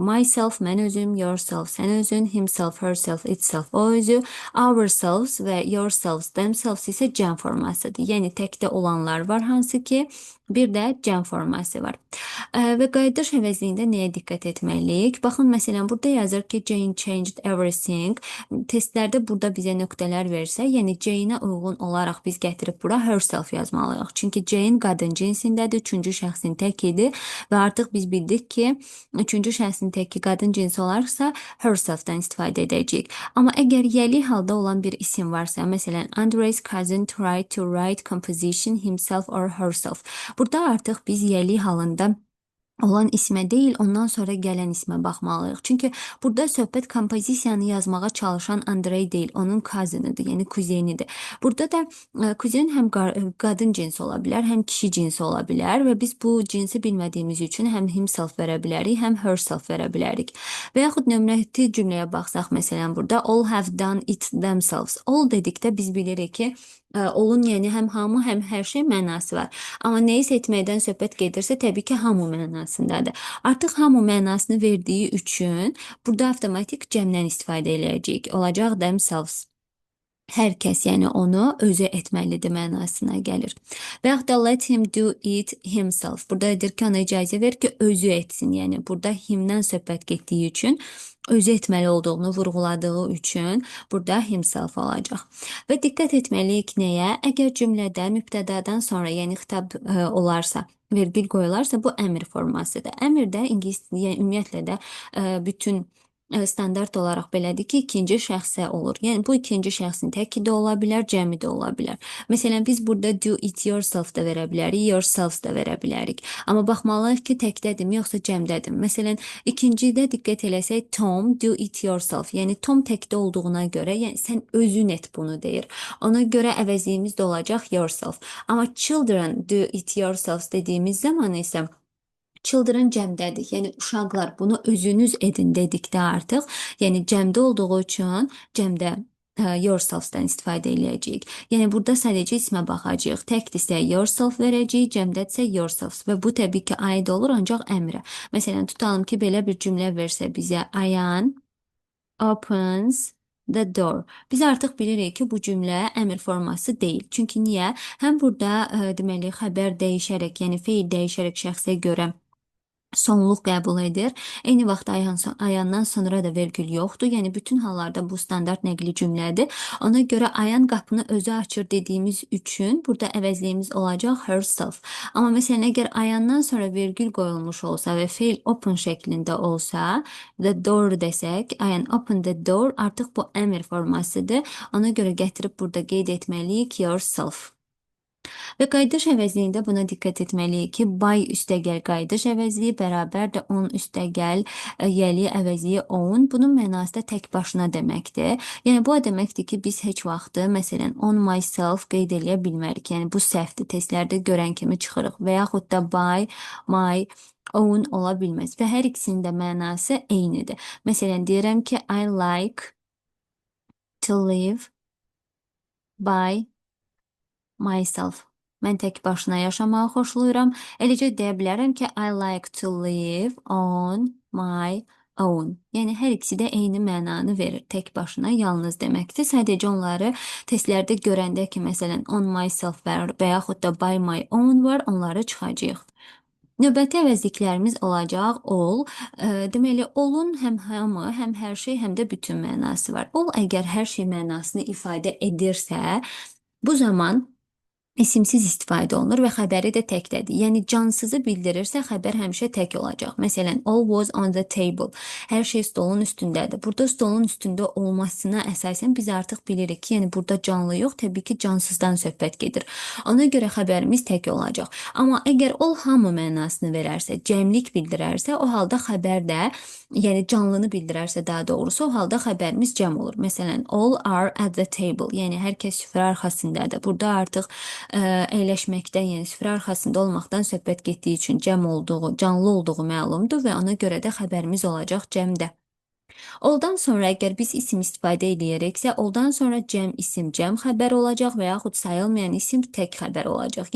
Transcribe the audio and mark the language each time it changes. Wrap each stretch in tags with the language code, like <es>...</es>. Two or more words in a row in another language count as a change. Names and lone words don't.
<az>Myself, mən özüm, yourself, sən özün,</az> <en>himself, herself, itself,</en> <az>o özü, ourselves və</az> <en>yourselves, themselves</en> <az>isə cəm formasıdır. Yəni təkdə olanlar var, hansı ki, bir də cəm forması var. Və qayıdış əvəzliyində nəyə diqqət etməliyik? Baxın, məsələn, burada yazır ki,</az> <en>Jane changed everything.</en> <az>Testlərdə burada bizə nöqtələr versə, yəni Jane-ə uyğun olaraq biz gətirib bura herself yazmalıyıq. Çünki Jane qadın cinsindədir, üçüncü şəxsin təkidir və artıq biz bildik ki, üçüncü şəxsin təki qadın cinsi olarsa, herself-dən istifadə edəcəyik. Amma əgər yəli halda olan bir isim varsa, məsələn,</az> <en>Andre's cousin tried to write composition himself or herself.</en> <az>Burada artıq biz yəli halında olan ismə deyil, ondan sonra gələn ismə baxmalıyıq. Çünki burada söhbət kompozisiyanı yazmağa çalışan Andrey deyil, onun cousinıdır, yəni kuzenidir. Burada da kuzen həm qadın cinsi ola bilər, həm kişi cinsi ola bilər və biz bu cinsi bilmədiyimiz üçün həm himself verə bilərik, həm herself verə bilərik. Və yaxud nömrəti cümləyə baxsaq, məsələn, burada</az> <en>all have done it themselves.</en> <az>All dedikdə biz bilirik ki, olun, yəni həm hamı, həm hər şey mənası var. Amma nəyisə etməkdən söhbət gedirsə, təbii ki, hamı mənasındadır. Artıq hamı mənasını verdiyi üçün burada avtomatik cəmdən istifadə eləyəcəyik. Olacaq themselves. Hər kəs, yəni onu özü etməlidir mənasına gəlir. Və yaxud da</az> <en>let him do it himself.</en> <az>Burada edir ki, ona icazə ver ki, özü etsin. Yəni burada himdən söhbət getdiyi üçün, özü etməli olduğunu vurğuladığı üçün burada himself olacaq. Və diqqət etməliyik nəyə? Əgər cümlədə mübtədadan sonra, yəni xitab olarsa, vergül qoyularsa, bu əmr formasıdır. Əmr də ingilis, yəni ümumiyyətlə də bütün standart olaraq belədir ki, ikinci şəxsə olur. Yəni bu ikinci şəxsin təki də ola bilər, cəmi də ola bilər. Məsələn, biz burada</az> <en>do it yourself</en> <az>da verə bilərik, yourselves da verə bilərik. Amma baxmalıyıq ki, təkdədirmi, yoxsa cəmdədir. Məsələn, ikincidə diqqət eləsək, Tom</az> <en>do it yourself.</en> <az>Yəni Tom təkdə olduğuna görə, yəni sən özün et bunu deyir. Ona görə əvəzliyimiz də olacaq yourself. Amma</az> <en>children do it yourselves</en> <az>dediyimiz zaman isə children cəmdədir. Yəni uşaqlar bunu özünüz edin dedikdə artıq, yəni cəmdə olduğu üçün cəmdə yourselves-dən istifadə eləyəcəyik. Yəni burada sadəcə ismə baxacağıq. Təkdirsə yourself verəcəyik, cəmdədirsə yourselves və bu təbii ki, aid olur ancaq əmrə. Məsələn, tutalım ki, belə bir cümlə versə bizə Ayan</az> <en>opens the door.</en> <az>Biz artıq bilirik ki, bu cümlə əmr forması deyil. Çünki niyə? Həm burada deməli xəbər dəyişərək, yəni feil dəyişərək şəxsə görə sonluq qəbul edir. Eyni vaxt ayandan sonra da vergül yoxdur. Yəni bütün hallarda bu standart nəqli cümlədir. Ona görə ayan qapını özü açır dediyimiz üçün burada əvəzliyimiz olacaq herself. Amma məsələn, əgər ayandan sonra vergül qoyulmuş olsa və feil open şəklində olsa,</az> <en>the door desək, ayan open the door,</en> <az>artıq bu əmr formasıdır. Ona görə gətirib burada qeyd etməliyik yourself. Və qayıdış əvəzliyində buna diqqət etməliyik ki, by üstəgəl qayıdış əvəzliyi bərabər də on üstəgəl yəli əvəzliyi own. Bunun mənası da tək başına deməkdir. Yəni bu o deməkdir ki, biz heç vaxtı, məsələn,</az> <en>on myself</en> <az>qeyd eləyə bilmərik. Yəni bu səhvdir, testlərdə görən kimi çıxırıq. Və yaxud da</az> <en>by, my, own</en> <az>ola bilməz. Və hər ikisinin də mənası eynidir. Məsələn, deyirəm ki,</az> <en>I like to live by myself.</en> <az>Mən tək başına yaşamağı xoşlayıram. Eləcə deyə bilərəm ki,</az> <en>I like to live on my own.</en> <az>Yəni hər ikisi də eyni mənanı verir. Tək başına yalnız deməkdir. Sadəcə onları testlərdə görəndə ki, məsələn,</az> <en>on myself</en> <az>var və yaxud da</az> <en>by my own</en> <az>var, onları çıxacağıq. Növbəti əvəzliklərimiz olacaq all. Deməli, all'un həm hamı, həm hər şey, həm də bütün mənası var. All əgər hər şey mənasını ifadə edirsə, bu zaman isimsiz istifadə olunur və xəbəri də təkdədir. Yəni cansızı bildirirsə, xəbər həmişə tək olacaq. Məsələn,</az> <en>all was on the table.</en> <az>Hər şey stolun üstündədir. Burada stolun üstündə olmasına əsasən biz artıq bilirik ki, yəni burada canlı yox, təbii ki, cansızdan söhbət gedir. Ona görə xəbərimiz tək olacaq. Amma əgər all hamı mənasını verərsə, cəmlik bildirərsə, o halda xəbər də, yəni canlını bildirərsə daha doğrusu, o halda xəbərimiz cəm olur. Məsələn,</az> <en>all are at the table.</en> <az>Yəni hər kəs süfrə arxasındadır. Burada artıq əyləşməkdən, yəni süfrə arxasında olmaqdan söhbət getdiyi üçün cəm olduğu, canlı olduğu məlumdur və ona görə də xəbərimiz olacaq cəmdə. Oldan sonra əgər biz isim istifadə edəriksə, oldan sonra cəm isim cəm xəbər olacaq və yaxud sayılmayan isim tək xəbər olacaq.</az>